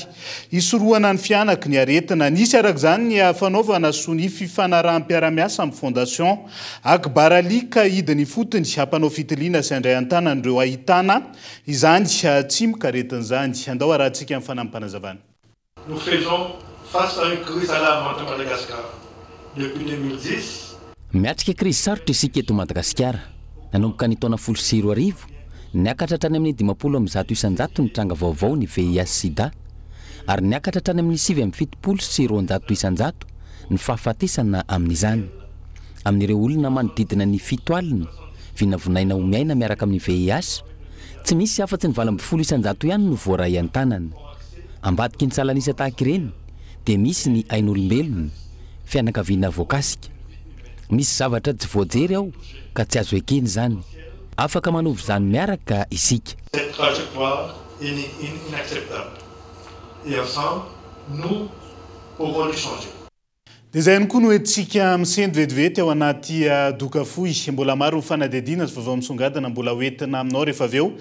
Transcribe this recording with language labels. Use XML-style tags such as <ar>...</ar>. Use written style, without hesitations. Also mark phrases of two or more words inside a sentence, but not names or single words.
<mg>Isorohana ny fianaky ny aretina. Nisy arak'izany ny fanaovana sony fifanarahanam-piaramiasa amin'ny fondation Akbaralika hidiny fotony hampanao fitiliana sy handray an-tanan'ireo ahitana izany tsimikaretina izany. Andao arahantsika amin'ny fanampanazavana.</mg> <fr>Nous faisons face à une crise alarmante à Madagascar. Depuis 2010,</fr> <mg>miatrika crise sarotra isika eto Madagasikara. Nanomboka ny taona 2010 niakatra hatrany amin'ny 50 isanjato ny tranga vaovao ny VIH sida ary niakatra hatrany amin'ny 7 sy 200 isanjato ny fahafatesana amin'izany. Amin'ireo olona manodidina ny 7 alina vinavonaina ho miaina miaraka amin'ny VIH tsy misy afa-tsy ny 20 isanjato ihany no voaray an-tanana. Ambadika ny salanisa tahaka ireny dia misy ny ain'olombelona, fianakaviana voakasika. Misy zavatra tsy voajery ao ka tsy azo ekeny zany. Afaka manovy zany miaraka isika.</mg> <fr>cette trajectoire est inacceptable. Et ensemble, nous pouvons le changer.</fr> <mg>Dia izay ihany koa no entsika misendy vetivety ao anaty doka fohy. Mbola maro ny fanadihadiana sy vaovao misongadina mbola hoentina aminao rehefa avy eo.</mg>